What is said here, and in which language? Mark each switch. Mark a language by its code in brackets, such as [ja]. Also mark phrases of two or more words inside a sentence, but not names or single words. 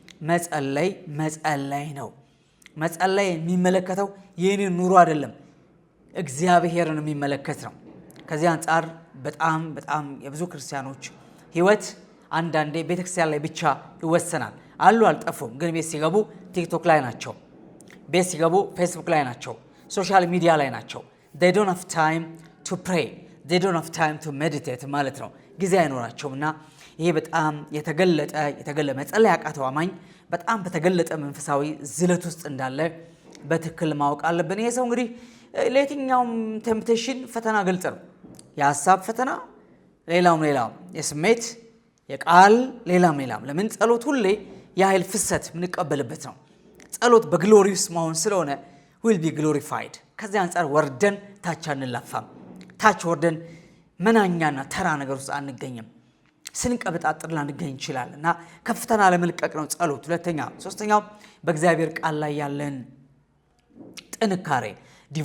[am] መጸለይ ነው። መጸለይ የሚመለከተው የኔን ኑሮ አይደለም፣ እግዚአብሔርን የሚመለከት ነው። ከዚህ አንጻር በጣም የብዙ ክርስቲያኖች ሕይወት አንዳንዴ ቤተክርስቲያን ላይ ብቻ ይወሰናል። አልጠፉም፣ ግን ቤት ሲገቡ ቲክቶክ ላይ ናቸው፣ ቤት ሲገቡ ፌስቡክ ላይ ናቸው፣ [en] social media [am] ላይ ናቸው። [en] they don't have time to pray, they don't have time to meditate [am] ማለት ነው። ጊዜ አይኖራቸውም እና ይሄ በጣም የተገለጠ መጸለይ ያቃተው አማኝ በጣም በተገለጠ መንፈሳዊ ዝለት ውስጥ እንዳለ በትክክል ማወቅ አለብን። ይሄ ሰው እንግዲህ ለየትኛውም ቴምፕቴሽን ፈተና ግልጽ ነው። የሀሳብ ፈተና ሌላውም፣ የስሜት የቃል ሌላም። ለምን? ጸሎት ሁሌ የኃይል ፍሰት የምንቀበልበት ነው። ጸሎት በግሎሪውስ መሆን ስለሆነ [en] will be glorified። [am] ከዚህ አንጻር ወርደን ታች አንላፋም። ታች ወርደን መናኛና ተራ ነገር ውስጥ አንገኝም። ስንቀበጣጥር ላንገኝ ይችላል እና ከፍተና ለመልቀቅ ነው ጸሎት። ሶስተኛው በእግዚአብሔር ቃል ላይ ያለን ጥንካሬ፣ ዲቮሽን፣